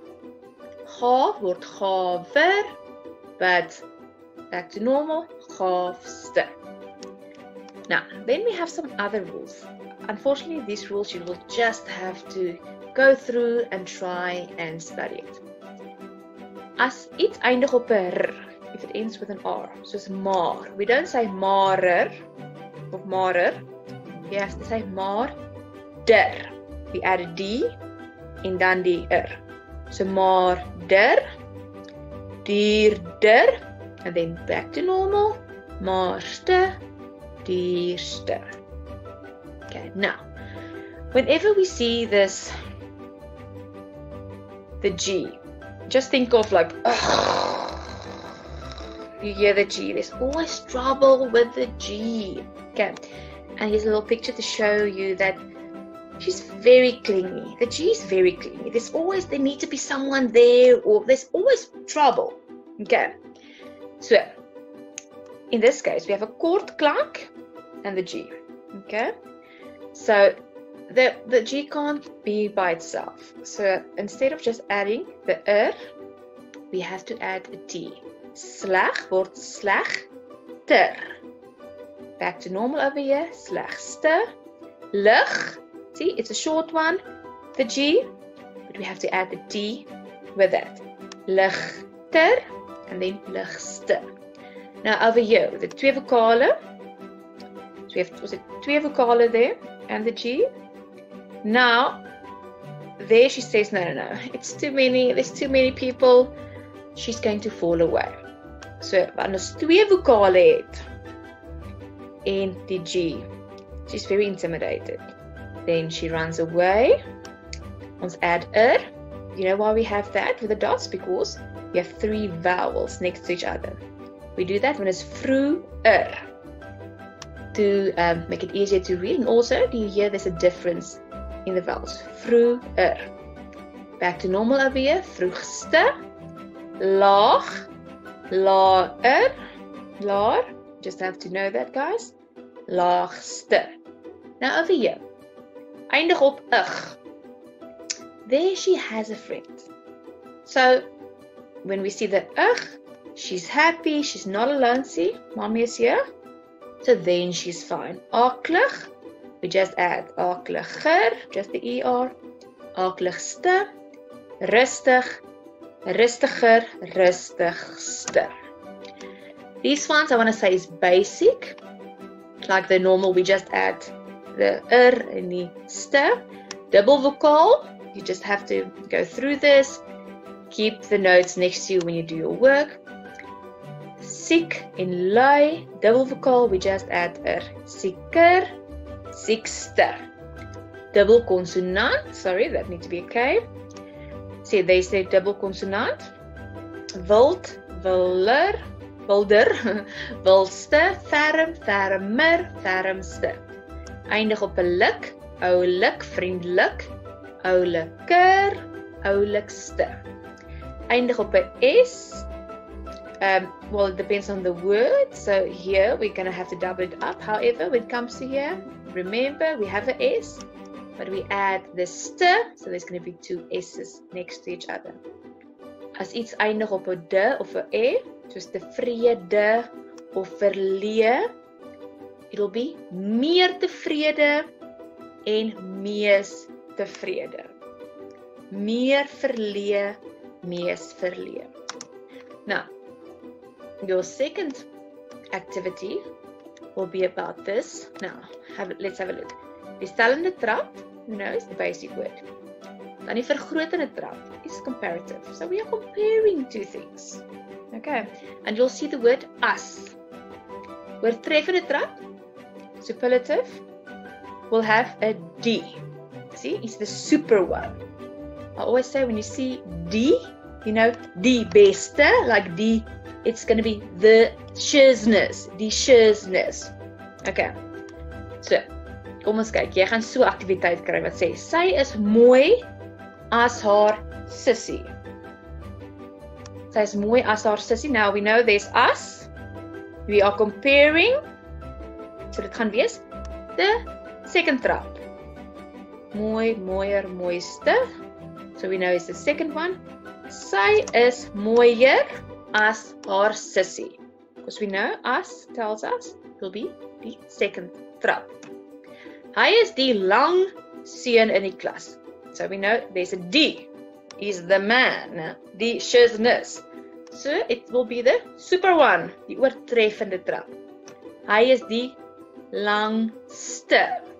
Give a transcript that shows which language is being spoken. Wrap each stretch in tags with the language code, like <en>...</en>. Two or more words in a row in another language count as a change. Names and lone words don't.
<af>Ga word gaver,</af> <en>but back to normal,</en> <af>gaafste.</af> <en>Now, then we have some other rules. Unfortunately, these rules you will just have to go through and try and study it.</en> <af>As iets eindig op 'n r,</af> <en>if it ends with an R,</en> <af>soos maar.</af> <en>We don't say marer of marer. You have to say maar der. We add a D</en> <af>en dan die r.</af> <en>So maar der, dierder, and then back to normal, maarste, dierste. Okay, now, whenever we see this the G. Just think of like, you hear the G. There's always trouble with the G. Okay, and here's a little picture to show you that she's very clingy. The G is very clingy. There need to be someone there, or there's always trouble. Okay, so in this case, we have a</en> <af>kort klank</af> <en>and the G. Okay, so the G can't be by itself. So instead of just adding the we have to add a T.</en> <af>Sleg word slegter.</af> <en>Back to normal over here.</en> <af>Slegste. Lig.</af> <en>See, it's a short one. The G, but we have to add the T with that. Ligter and then ligste. Now over here, the</en> <af>twee vokale.</af> <en>So we have</en> <af>twee vokale</af> <en>there and the G. Now, there she says, no. It's too many. There's too many people. She's going to fall away. So, wanneer ons twee vokale het en die G, she's very intimidated. Then she runs away. Ons add You know why we have that with the dots? Because we have 3 vowels next to each other. We do that when it's vroeër to make it easier to read. And also, do you hear there's a difference in the vowels?</en> <af>Vroeër.</af> <en>Back to normal over here.</en> <af>Vroegste. Laag. Laer. Laar.</af> <en>Just have to know that, guys. Laagste. Now over here.</en> <af>Eindig op ig.</af> <en>There she has a friend. So, when we see the ig, she's happy, she's not alone. See, mommy is here. So then she's fine. Aklig, we just add akliger, just the ER.</en> <af>Akligste, rustig, rustiger, rustigste.</af> <en>These ones I want to say is basic. Like the normal, we just add the and the st. Double vocal, you just have to go through this. Keep the notes next to you when you do your work.</en> <af>Siek en lui,</af> <en>double vocal, we just add sieker, siekste. Double consonant, sorry, that needs to be a K. See, they say double consonant.</en> <af>Wild, wilder, wilder, wildste, ferm, fermer, fermste. Eindig op 'n lik, oulik, vriendelik, ouliker, oulikste. Eindig op 'n S.</af> <en>Well, it depends on the word. So here we're going to have to double it up. However, when it comes to here, remember we have an S, but we add the st, so there's going to be 2 S's next to each other.</en> <af>As iets eindig op 'n d of 'n e, soos tevrede of verlee,</af> <en>it'll be</en> <af>meer tevrede en mees tevrede. Meer verlee, mees verlee.</af> <en>Now, your second activity will be about this. Now, let's have a look.</en> <af>Die stellende trap,</af> <en>you know, is the basic word.</en> <af>Dan die vergrotende trap is comparative.</af> <en>So we are comparing 2 things. Okay, and you'll see the word as.</en> <af>Oortreffende trap,</af> <en>superlative, will have a D. See, it's the super one. I always say when you see D, you know,</en> <af>die beste, like die,</af> <en>it's going to be the shizness, die shizness.</en> <af>Okay, so, kom ons kyk, jy gaan so aktiwiteit kry wat sê, sy is mooi as haar sussie. Sy is mooi as haar sussie.</af> <en>Now we know there's us, we are comparing, so</en> <af>dit gaan wees,</af> <en>the second trap.</en> <af>Mooi, mooier, mooiste,</af> <en>so we know it's the second one.</en> <af>Sy is mooier as haar sussie.</af> <en>Because we know as tells us will be the second trap.</en> <af>Hy is die lang seun in die klas.</af> <en>So we know there's a D. He's the man. Die shizness. So it will be the super one.</en> <af>Die oortreffende trap. Hy is die langste.</af>